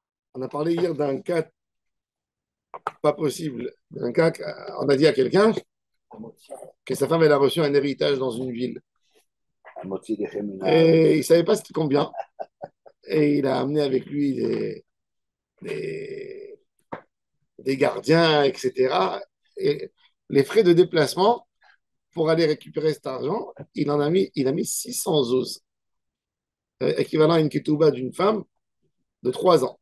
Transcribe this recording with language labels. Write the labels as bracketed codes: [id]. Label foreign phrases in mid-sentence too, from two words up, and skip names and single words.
[fr] On a parlé hier d'un cas pas possible. D'un cas, on a dit à quelqu'un que sa femme elle a reçu un héritage dans une ville. [he] המוציא לחם מן [fr] Et il ne [he] הארץ. [fr] savait pas c'était combien. Et il a amené avec lui des, des gardiens, etc. Et les frais de déplacement pour aller récupérer cet argent, il a mis 600 zouz, équivalent à une ketouba d'une femme de 3 ans.